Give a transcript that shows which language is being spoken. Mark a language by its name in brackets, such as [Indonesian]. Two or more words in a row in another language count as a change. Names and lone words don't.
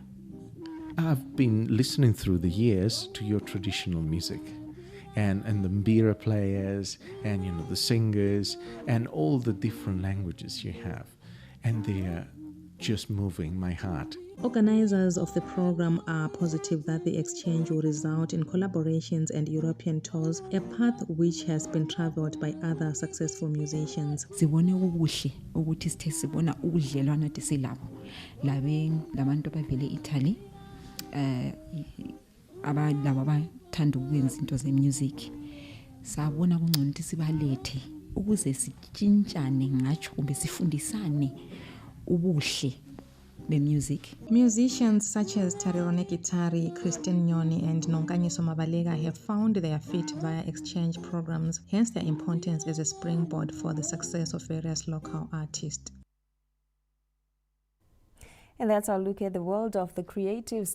[English] I've been listening through the years to your traditional music and the mbira players and the singers and all the different languages you have, and they are just moving my heart. Organizers of the program are positive that the exchange will result in collaborations and European tours, a path which has been traveled by other successful musicians. [North Ndebele] Sibone ukuhle ukuthi sithe sibona ubudlelwana disilabo labantu abavele Italy laba abathanda ukwenza into ze-music sabona kungcono ukuthi sibalethe ukuze sitshintshane ngatsho kumbe sifundisane ubuhle be-music. [English] Musicians such as Tarirone Gitari, Christine Nyoni and Nonkanyiso Mabalega have found their feet via exchange programs, hence their importance as a springboard for the success of various local artists. And that's our look at the world of the creatives.